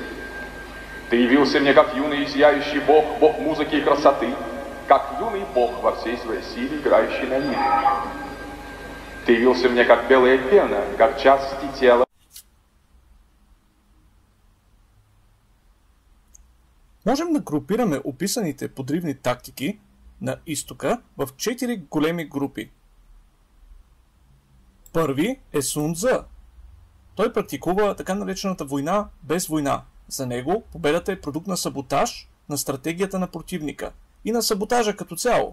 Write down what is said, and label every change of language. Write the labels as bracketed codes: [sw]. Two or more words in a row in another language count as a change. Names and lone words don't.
[ru] Ты явился мне как юный и зияющий Бог, Бог музыки и красоты, как юный Бог во всей своей силе, играющий на лире. Ты явился мне как белая пена, как части тела. [bg] Можем да групираме описаните подривни тактики на изтока в 4 големи групи. Първи е Сун Цзъ. Той практикува така наречената война без война. За него победата е продукт на саботаж на стратегията на противника и на саботажа като цяло.